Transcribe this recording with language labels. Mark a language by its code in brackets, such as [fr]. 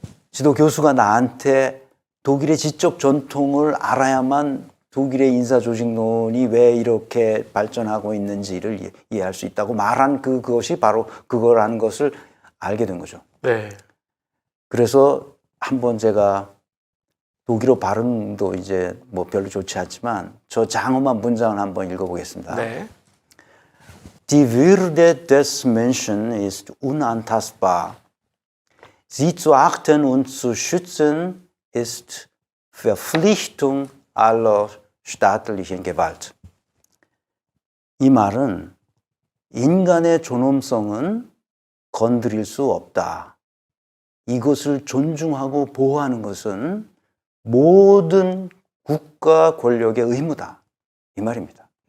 [ko] 지도 교수가 나한테 독일의 지적 전통을 알아야만 독일의 인사조직론이 왜 이렇게 발전하고 있는지를 이해할 수 있다고 말한 그것이 바로 그거라는 것을 알게 된 거죠. 네. 그래서 한번 제가 독일어 발음도 이제 뭐 별로 좋지 않지만 저 장엄한 문장을 한번 읽어보겠습니다. 네. [de] Die Würde des Menschen ist unantastbar. Sie zu achten und zu schützen ist Verpflichtung aller staatlichen Gewalt. [ko] 이 말은 인간의 존엄성은 건드릴 수 없다. 이것을 존중하고 보호하는 것은 모든 국가 권력의 의무다. 이 말입니다.